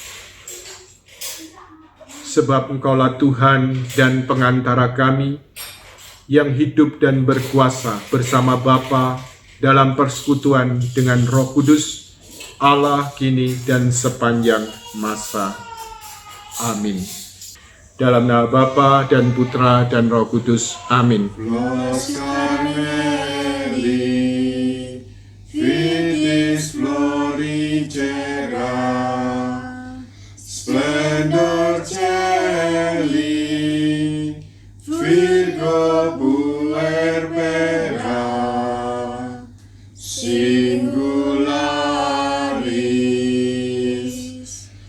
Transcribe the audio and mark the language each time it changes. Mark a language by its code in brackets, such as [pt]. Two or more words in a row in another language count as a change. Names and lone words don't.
[id] Sebab Engkaulah Tuhan dan pengantara kami, yang hidup dan berkuasa bersama Bapa dalam persekutuan dengan Roh Kudus, Allah kini dan sepanjang masa. Amin. Dalam nama Bapa dan Putra dan Roh Kudus. Amin. [la] Flos Carmeli, Vitis Florigera, Splendor Celi, Virgo Puerbera, Singularis,